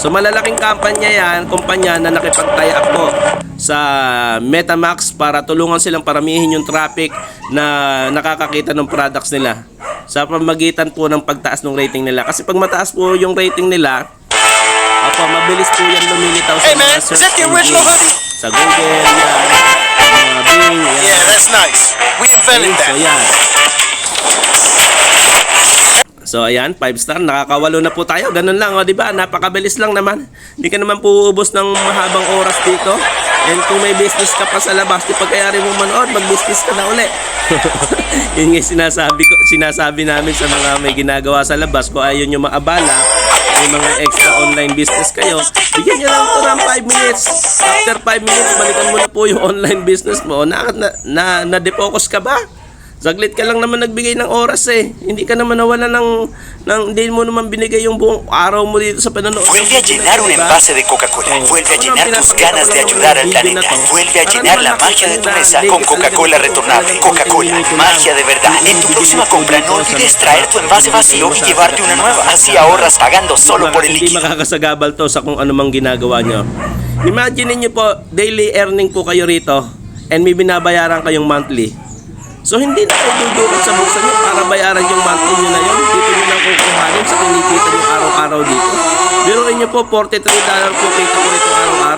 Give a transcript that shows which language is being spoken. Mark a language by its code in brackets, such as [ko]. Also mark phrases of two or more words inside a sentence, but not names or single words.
[tl] So malalaking kumpanya na nakipag- [en] tie up [tl] po sa MetaMax para tulungan silang paramihin yung traffic na nakakakita ng products nila sa pamamagitan po ng pagtaas ng rating nila. Kasi pag mataas po yung rating nila, okay, Opo, mabilis po yan lumilitaw sa [en] Hey, [tl] mga [en] man, is search that the original engine. hoodie? [tl] Sa Google, yan. Mga Bing, yan. [en] Yeah, that's nice. We invented Okay, so that. [tl] yan. So ayan, 5 star, nakakawalo na po tayo. Ganun lang, o, di ba? Napakabilis lang naman. Hindi ka naman po uubos ng mahabang oras dito. And kung may business ka pa sa labas, di pagkayari mo manood, mag-business ka na uli. Yun nga sinasabi namin sa mga may ginagawa sa labas. Kung ayaw nyo maabala, may mga extra [en] online business [tl] kayo, bigyan nyo lang ito ng [en] 5 minutes. After 5 minutes, [tl] balikan mo na po yung [en] online business [tl] mo. Na-defocus ka ba? Saglit ka lang naman nagbigay ng oras eh. Hindi ka naman nawala hindi mo naman binigay yung buong araw mo dito sa panonood. [es] Vuelve a llenar un envase de Coca-Cola. Vuelve a llenar tus ganas de ayudar al planeta. Vuelve a llenar la magia de tu mesa con Coca-Cola retornable. Coca-Cola, magia de verdad. En tu próxima compra no olvides traer tu envase vacío y llevarte una nueva. Así ahorras pagando solo por el [tl] Hindi [es] líquido. [tl] makakasagabal to sa kung ano mang ginagawa nyo. Imagine niyo po, [en] daily earning [tl] po kayo rito and may binabayaran kayong monthly. So hindi na po dudukot sa bulsa nyo para bayaran yung monthly nyo na yun. Dito nyo lang kukuhanin sa kinikita nyo araw-araw dito. Biruin nyo po, $43 po kita ko rito araw-araw.